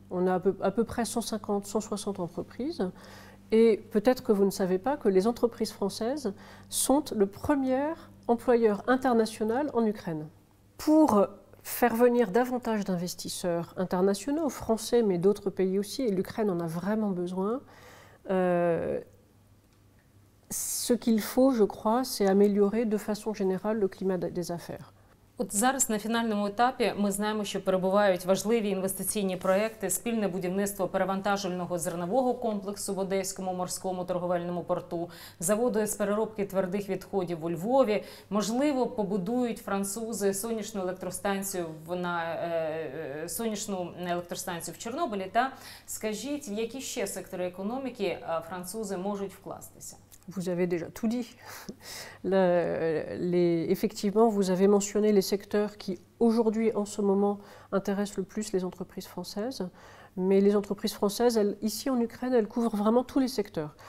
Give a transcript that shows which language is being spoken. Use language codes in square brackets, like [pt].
[fr] On a à peu près 150, 160 entreprises. Et peut-être que vous ne savez pas que les entreprises françaises sont le premier employeur international en Ukraine. Pour faire venir davantage d'investisseurs internationaux, français, mais d'autres pays aussi, et l'Ukraine en a vraiment besoin, ce qu'il faut, je crois, c'est améliorer de façon générale le climat des affaires. [uk] От зараз на фінальному етапі ми знаємо, що перебувають важливі інвестиційні проекти, спільне будівництво перевантажувального зернового комплексу в Одеському морському торговельному порту, заводу з переробки твердих відходів у Львові. Можливо, побудують французи сонячну електростанцію в Чорнобилі. Скажіть, в які ще сектори економіки французи можуть вкластися? [fr] Vous avez déjà tout dit. Effectivement, vous avez mentionné les secteurs qui, aujourd'hui, en ce moment, intéressent le plus les entreprises françaises. Mais les entreprises françaises, ici en Ukraine, elles couvrent vraiment tous les secteurs.